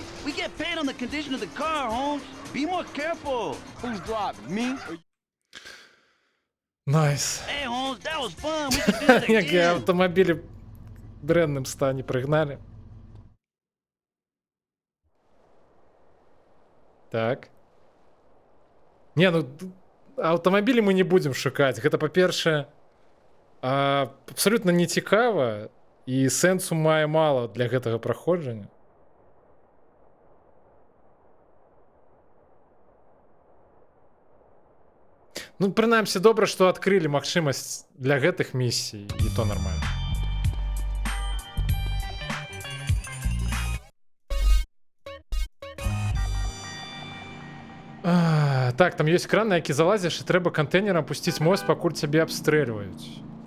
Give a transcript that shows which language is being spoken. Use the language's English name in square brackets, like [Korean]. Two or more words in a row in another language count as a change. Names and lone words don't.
[English] We get paid on the condition of the car, Holmes. Be more careful. Who's driving, me or you? Найс. Hey, Holmes, that was fun. We should do that [Ukrainian] Які [English] again. [Ukrainian] автомобілі в бренному стані пригнали. Так. Не, ну автомобілі ми не будемо шукати. [Belarusian] Гэта, па-перше, абсолютно не цікава і сенсу мае мало для гэтага праходжання. Ну, прынамсі, добра, што адкрылі магчымасць для гэтых місій, і то нормально. Так, там ёсць кран, на які залазіш, і трэба кантэйнерам пусціць мост, пакуль цябе абстрэльваюць.